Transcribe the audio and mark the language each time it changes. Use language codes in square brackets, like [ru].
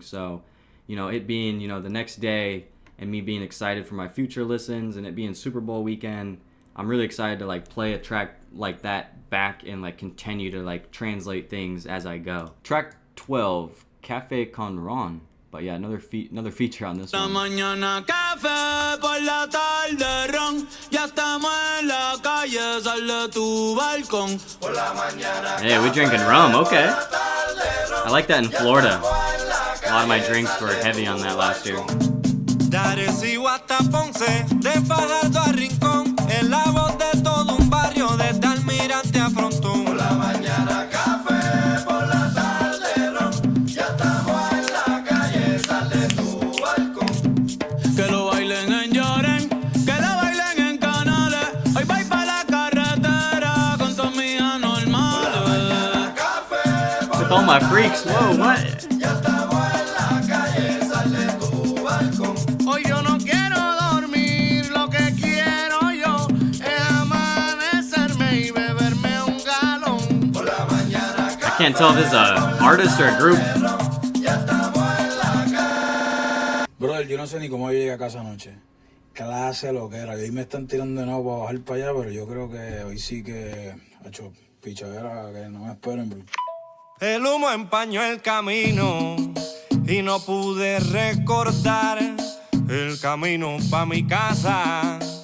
[en] So, you know, it being, you know, the next day and me being excited for my future listens and it being Super Bowl weekend, I'm really excited to like play a track like that back and like continue to like translate things as I go. Track 12, Café con Ron. But yeah, another feature on this [es] La [en] one. [es] mañana café, por la tarde ron. Ya estamos en la calle, sal de tu balcón. Por la mañana. [en] Hey, we drinking rum, okay. I like that in Florida. A lot of my drinks were heavy on that last year. [es] De Arecibo hasta Ponce, de Fajardo a Rincón, en la voz de todo un barrio, desde Almirante a Frontón. Por la mañana café, por la tarde ron. Ya estamos en la calle, sal de tu balcón. Que lo bailen en Lloren, que lo bailen en Canales. Hoy voy pa' la carretera con tus mías normales. Por la mañana café, [en] With all my freaks, whoa, what? [es] hoy yo no quiero dormir, lo que quiero yo es amanecerme y beberme un galón. Por la mañana [en] I can't tell if this is an artist or a group. [es] Brother, yo no sé ni cómo yo llegué a casa anoche. Clase lo que era. Y hoy me están tirando de nuevo para bajar para allá, pero yo creo que hoy sí que ha hecho pichadera, que no me esperen. Bro. el humo empañó el camino y no pude recordar el camino pa' mi casa.